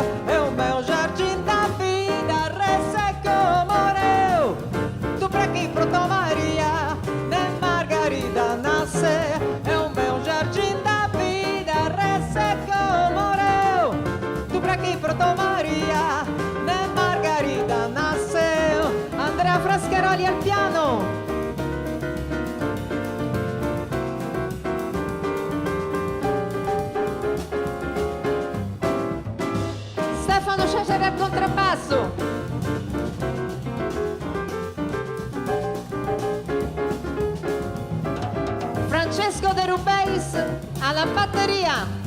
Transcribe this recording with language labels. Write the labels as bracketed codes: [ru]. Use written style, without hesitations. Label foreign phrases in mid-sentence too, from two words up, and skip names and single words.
[pt] É o meu jardim da vida, ressecou, morreu. Tu pra quem brotou Maria, nem Margarida nasceu. É o meu jardim da vida, ressecou, morreu. Tu pra quem brotou Maria, nem Margarida nasceu. [it] Andrea Frascheroli al piano. Stefano Cesare al contrabbasso. Francesco De Rubeis alla batteria.